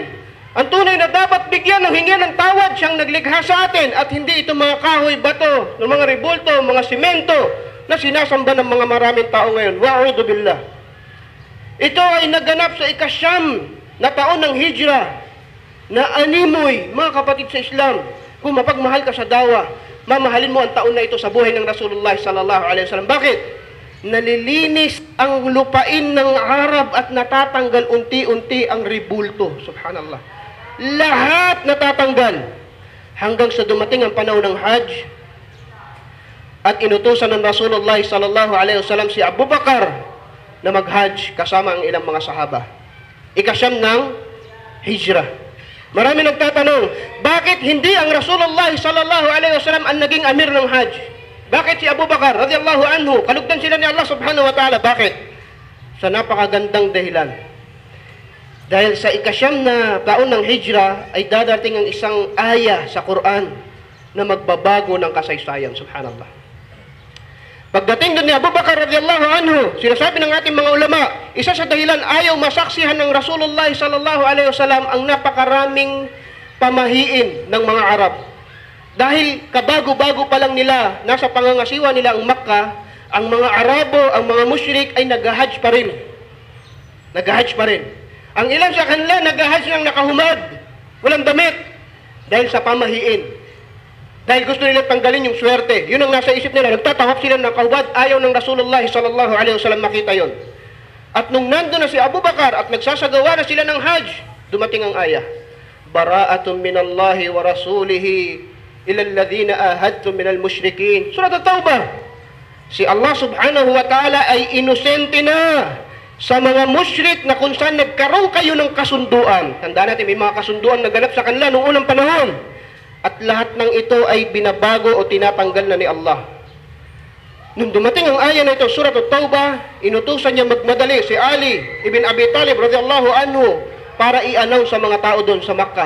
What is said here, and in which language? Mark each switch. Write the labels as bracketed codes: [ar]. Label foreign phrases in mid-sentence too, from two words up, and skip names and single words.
[tl] Ang tunay na dapat bigyan ng hingi ng tawad siyang naglikha sa atin, at hindi ito mga kahoy, bato, ng mga ribulto, mga simento na sinasamba ng mga maraming tao ngayon. [ar] وأعوذ بالله. [tl] Ito ay naganap sa ikasyam na taon ng hijra na animoy, mga kapatid sa Islam, kung mapagmahal ka sa dawa, mamahalin mo ang taon na ito sa buhay ng Rasulullah [ar] صلى الله عليه وسلم. [tl] Bakit? Nalilinis ang lupain ng Arab at natatanggal unti-unti ang ribulto. Subhanallah. Lahat natatanggal hanggang sa dumating ang panahon ng Hajj at inutusan ng Rasulullah [ar] صلى الله عليه وسلم [tl] si Abu Bakar na mag-Hajj kasama ang ilang mga sahaba. Ikasyam ng hijrah. Marami nagtatanong, bakit hindi ang Rasulullah [ar] صلى الله عليه وسلم [tl] ang naging amir ng Hajj? Bakit si Abu Bakar [ar] رضي الله عنه? [tl] Kalugdan sila ni [ar] الله سبحانه وتعالى. [tl] Bakit? Sa napakagandang dahilan. Dahil sa ikasyam na taon ng hijrah ay dadating ang isang aya sa Quran na magbabago ng kasaysayan. Subhanallah. Pagdating doon ni Abu Bakar [ar] رضي الله عنه, [tl] sinasabi ng ating mga ulama, isa sa dahilan ayaw masaksihan ng Rasulullah [ar] صلى الله عليه وسلم [tl] ang napakaraming pamahiin ng mga Arab. Dahil kabago-bago pa lang nila, nasa pangangasiwa nila ang Makkah, ang mga Arabo, ang mga musyrik ay nag-hajj pa rin. Nag-hajj pa rin. Ang ilan sa kanila nag-hajj ng nakahumad, walang damit, dahil sa pamahiin. Dahil gusto nila tanggalin yung swerte. Yun ang nasa isip nila. Nagtatawag sila ng kahubad, ayaw ng Rasulullah [ar] صلى الله عليه وسلم [tl] makita yon. At nung nandun na si Abu Bakar at nagsasagawa na sila ng hajj, dumating ang ayah. [ar] براءة من الله ورسوله إلى الذين عاهدتم من المشركين. سورة التوبة. [tl] Si [ar] الله سبحانه وتعالى [tl] ay inosente na sa mga musyrik na kung saan nagkaroon kayo ng kasunduan. Tandaan natin, may mga kasunduan na ganap sa kanila noong unang panahon. At lahat ng ito ay binabago o tinatanggal na ni Allah. Nung dumating ang aya na ito, Surat At-Taubah, inutusan niya magmadali si Ali ibn Abi Talib [ar] رضي الله عنه [tl] para i-announce sa mga tao doon sa Makkah.